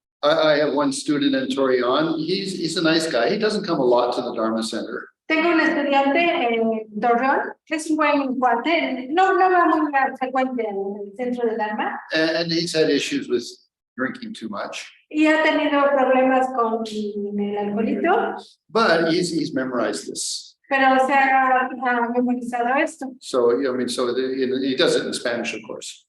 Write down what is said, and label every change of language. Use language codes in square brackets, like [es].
[en] I have one student in Torreon. He's a nice guy. He doesn't come a lot to the Dharma Center. [es] Tengo un estudiante en Torreón, es un buen cuate, no va muy frecuente en el centro del Dharma. [en] And he's had issues with drinking too much. [es] Y ha tenido problemas con el alcoholito, [en] But he's memorized this. [es] pero se ha memorizado esto. [en] So, he does it in Spanish, of course.